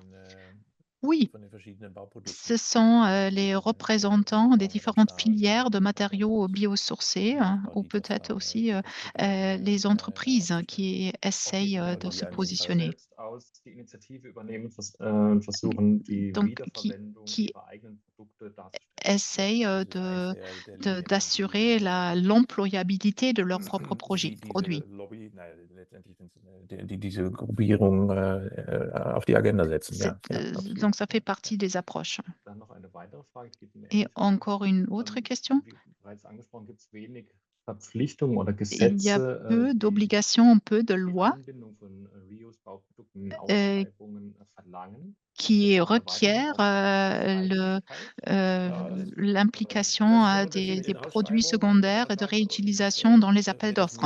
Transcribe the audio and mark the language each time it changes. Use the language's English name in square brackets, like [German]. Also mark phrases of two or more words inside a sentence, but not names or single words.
[French] Oui, ce sont les représentants des différentes filières de matériaux biosourcés ou peut-être aussi les entreprises qui essayent de se positionner. Donc, qui essayent d'assurer l'employabilité de leurs propres produits. [German] Diese Gruppierung auf die Agenda setzen. [French] Donc, ça fait partie des approches. Et encore une autre question? Il y a peu d'obligations, peu de lois qui requièrent l'implication des produits secondaires et de réutilisation dans les appels d'offres.